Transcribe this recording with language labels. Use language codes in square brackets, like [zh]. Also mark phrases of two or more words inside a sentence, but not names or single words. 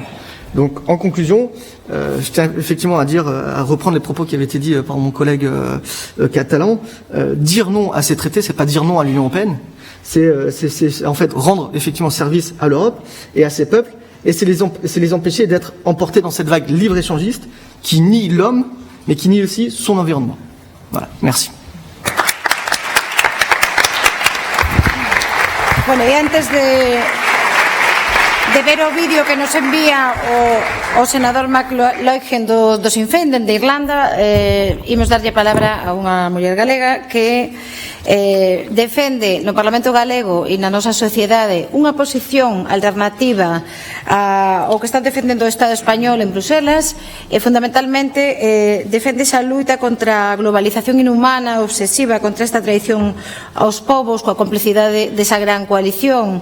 [fr] Donc, en conclusion, je tiens effectivement à reprendre les propos qui avaient été dits par mon collègue catalan. Dire non à ces traités, c'est pas dire non à l'Union européenne. C'est en fait rendre effectivement service à l'Europe et à ses peuples, et c'est les empêcher d'être emportés dans cette vague libre-échangiste qui nie l'homme, mais qui nie aussi son environnement. Voilà. Merci. [es] Bueno, y [gl] antes de ver o vídeo que nos envía o senador McLaughlin do Sinn Féin de Irlanda, imos darlle palabra a unha muller galega que defende no Parlamento galego e na nosa sociedade unha posición alternativa ao que está defendendo o Estado español en Bruselas e fundamentalmente defende esa luita contra a globalización inhumana, obsesiva, contra esta traición aos povos coa complicidade desa gran coalición.